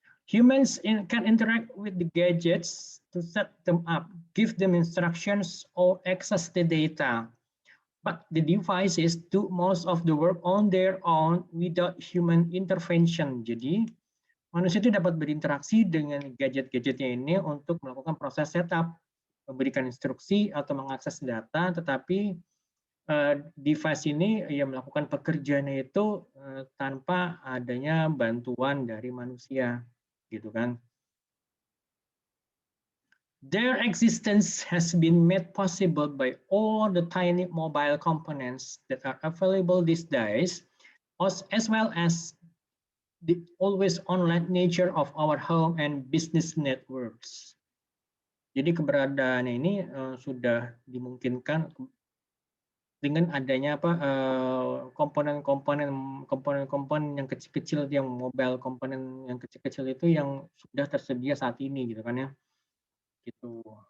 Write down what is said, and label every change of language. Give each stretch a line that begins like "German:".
English: Humans can interact with the gadgets to set them up, give them instructions or access the data. But the devices do most of the work on their own without human intervention.
Indonesian: Jadi manusia itu dapat berinteraksi dengan gadget-gadgetnya ini untuk melakukan proses setup, memberikan instruksi atau mengakses data, tetapi device ini melakukan pekerjaannya itu tanpa adanya bantuan dari manusia, gitu kan?
English: Their existence has been made possible by all the tiny mobile components that are available these days, as well as the always online nature of our home and business networks.
Indonesian: Jadi keberadaannya ini sudah dimungkinkan dengan adanya komponen-komponen yang kecil-kecil, yang mobile komponen yang kecil-kecil itu yang sudah tersedia saat ini, gitu kan ya. Gitu.